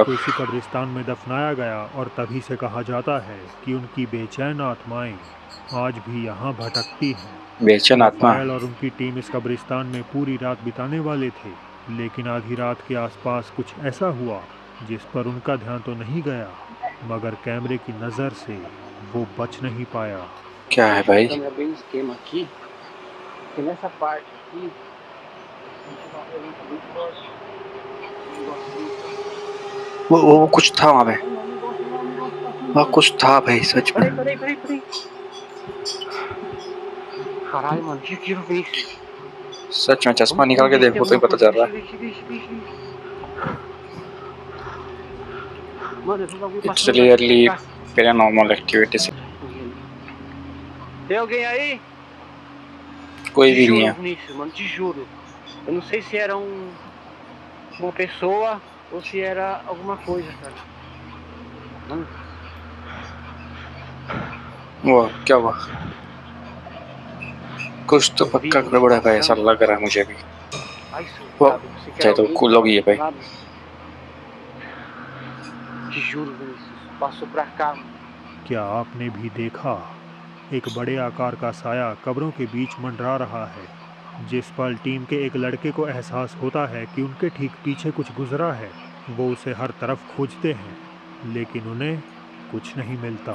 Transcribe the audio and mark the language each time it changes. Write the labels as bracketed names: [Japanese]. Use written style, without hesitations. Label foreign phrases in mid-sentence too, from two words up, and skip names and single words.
[Hindi] को इसी कब्रिस्तान में दफनाया गया और तभी से कहा जाता है कि उनकी बेचैन आत्माएं आज भी यहाँ भटकती हैं। बेचैन आत्मा। राफेल और उनकी टीम इस कब्रिस्तान में पूरी रात बिताने वाले थे, लेकिन आधी रात के आसपास कुछ ऐसा हुआ जिस पर उनका ध्यान तो नहीं गया, मगर कैमरे की नज़र से वो बच नहीं पाया। क्या है भाई? [Portuguese] Câmera bem no esquema aqui, porque nessa parte aqui, a gente tá olhando muito forte. [Hindi] वो कुछ था वहाँ पे, वहाँ कुछ था भाई सच में। [Portuguese] Peraí. Caralho, mano, que aquilo, Vinícius? [Hindi] सच में चश्मा निकाल के देखो तो ही पता चल रहा है। [Portuguese] Vixe. Mano, eu vi um bagulho [English] इट्स [Portuguese] passando [English] क्लियरली [Portuguese] aqui, tá? [English] paranormal activities. [Portuguese] Tem alguém aí? [Hindi] कोई [Portuguese] Te [Hindi] भी नहीं [Portuguese] juro, [Hindi] है। [Portuguese] Vinícius, mano, te juro. Eu não sei se era uma pessoa ou se era alguma coisa, cara. Mano, [Hindi] वो क्या हुआ? कुछ तो पक्का गड़बड़ है भाई, ऐसा लग रहा है मुझे भी। [Portuguese] ai, Pô, sabe, você quer [Hindi] चाहे तो [Portuguese] alguém? [Hindi] cool लोग ही है भाई। [Portuguese] Sabe? Te juro, Vinícius, passou pra cá. [Hindi] क्या आपने भी देखा? एक बड़े आकार का साया कब्रों के बीच मंडरा रहा है। जिस पल टीम के एक लड़के को एहसास होता है कि उनके ठीक पीछे कुछ गुजरा है, वो उसे हर तरफ खोजते हैं, लेकिन उन्हें कुछ नहीं मिलता।